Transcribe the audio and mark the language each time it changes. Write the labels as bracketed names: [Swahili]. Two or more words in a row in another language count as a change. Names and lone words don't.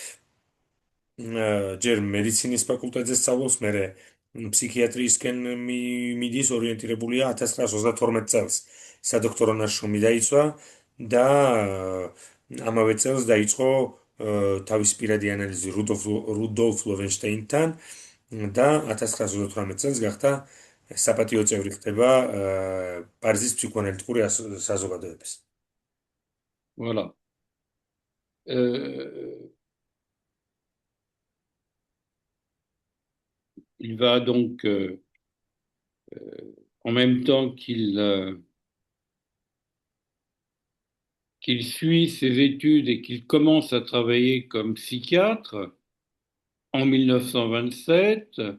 [Georgian] ჯერ მედიცინის ფაკულტეტზე სწავლობს, მერე ფსიქიატრიისკენ მიდის, ორიენტირებულია 1932 წელს სადოქტორო ნაშრომი დაიცვა და ამავე წელს დაიწყო თავისი პირადი ანალიზი რუდოლფ ლოვენშტეინთან და 1938 წელს გახდა საპატიო წევრი ხდება პარიზის ფსიქოანალიტიკური საზოგადოების. [French] Voilà. Il va donc, en même temps qu'il suit ses études et qu'il commence à travailler comme psychiatre, en 1927,